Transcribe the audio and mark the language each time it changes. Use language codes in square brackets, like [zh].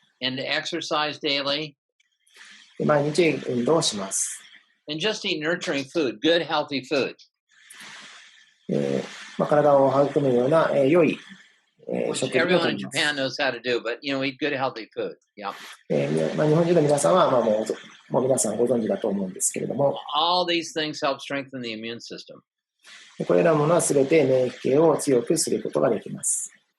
[en] And to exercise daily. [ja] で、毎日運動をします。 [en] And just eat nurturing food, good, healthy food. [ja] 体を育むような、良い [en] Which everyone in Japan knows how to do, but eat good, healthy food. Yeah. [ja] 日本人の皆さんは、もう皆さんご存知だと思うんですけれども、 [en] all these things help strengthen the immune system. [ja] これらのものはすべて免疫系を強くすることができます。